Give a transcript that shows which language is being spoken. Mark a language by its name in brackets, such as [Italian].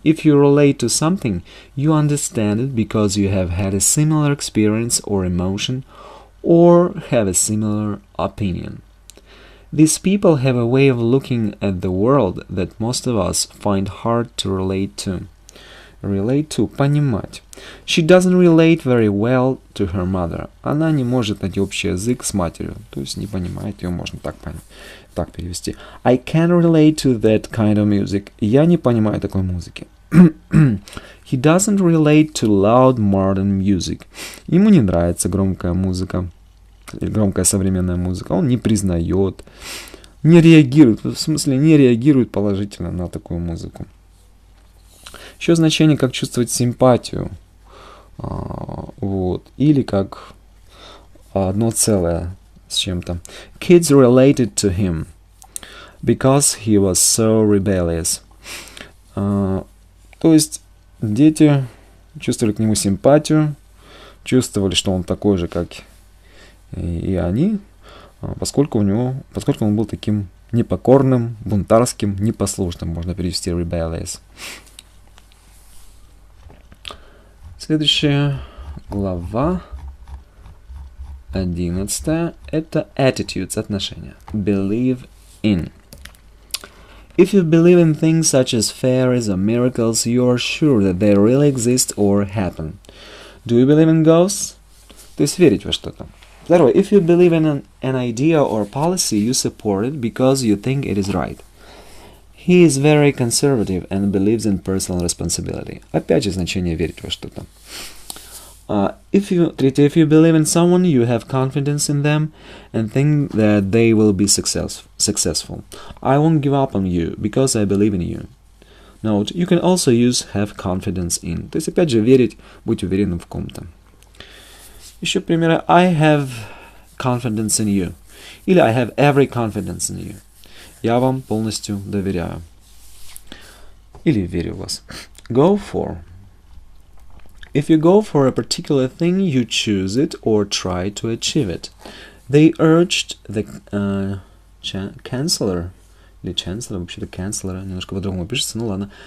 [English] If you relate to something, you understand it because you have had a similar experience or emotion, or have a similar opinion. These people have a way of looking at the world that most of us find hard to relate to. Relate to – понимать. She doesn't relate very well to her mother. [Russian] Она не может найти общий язык с матерью. То есть не понимает ее, можно так понять. Так перевести. [English] I can't relate to that kind of music. [Russian] Я не понимаю такой музыки. [English] He doesn't relate to loud modern music. [Russian] Ему не нравится громкая музыка. Громкая современная музыка. Он не признает. Не реагирует. В смысле, не реагирует положительно на такую музыку. Еще значение, как чувствовать симпатию. Вот. Или как одно целое с чем-то. [English] Kids related to him because he was so rebellious. [Russian] То есть дети чувствовали к нему симпатию, чувствовали, что он такой же, как и они, поскольку он был таким непокорным, бунтарским, непослушным, можно перевести rebellious. Следующая глава, 11, это attitudes, отношения. [English] Believe in. If you believe in things such as fairies or miracles, you are sure that they really exist or happen. Do you believe in ghosts? [Russian] То есть верить во что-то. Второе. [English] If you believe in an idea or policy, you support it because you think it is right. He is very conservative and believes in personal responsibility. [Russian] Опять же значение верить во что-то. Третье. [English] If you believe in someone, you have confidence in them and think that they will be successful. I won't give up on you because I believe in you. Note, you can also use have confidence in. [Russian] То есть опять же верить, быть уверенным в ком-то. Еще примеры. [English] I have confidence in you. Или I have every confidence in you. [Russian] Я вам полностью доверяю. Или верю в вас. [English] Go for. If you go for a particular thing, you choose it or try to achieve it. They urged the chancellor, [Russian] или chancellor, вообще-то chancellor, немножко по-другому пишется, ну ладно.